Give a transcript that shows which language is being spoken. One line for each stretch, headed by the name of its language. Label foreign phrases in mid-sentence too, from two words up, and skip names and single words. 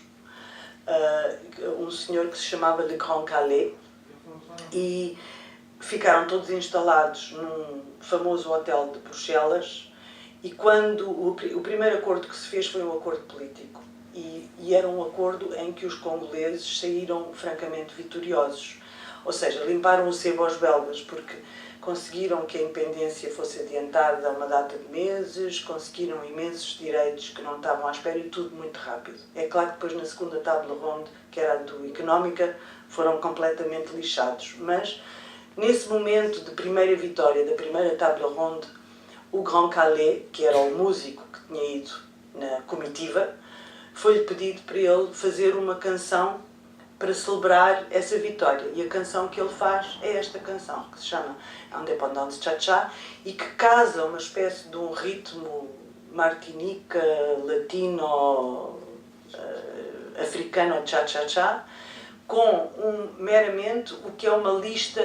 Portuguese: Um senhor que se chamava Le Grand Calais, e ficaram todos instalados num famoso hotel de Bruxelas, e quando o primeiro acordo que se fez foi um acordo político, e era um acordo em que os congoleses saíram francamente vitoriosos, ou seja, limparam o sebo aos belgas, porque conseguiram que a independência fosse adiantada a uma data de meses, conseguiram imensos direitos que não estavam à espera, e tudo muito rápido. É claro que depois na segunda
French: table ronde,
Portuguese: que era a do económica, foram completamente lixados, mas nesse momento de primeira vitória, da primeira
French: table ronde,
Portuguese: o Grand Calais, que era o músico que tinha ido na comitiva, foi-lhe pedido para ele fazer uma canção para celebrar essa vitória. E a canção que ele faz é esta canção, que se chama Independance Cha-Cha, e que casa uma espécie de um ritmo martinica, latino, africano cha-cha-cha, com meramente o que é uma lista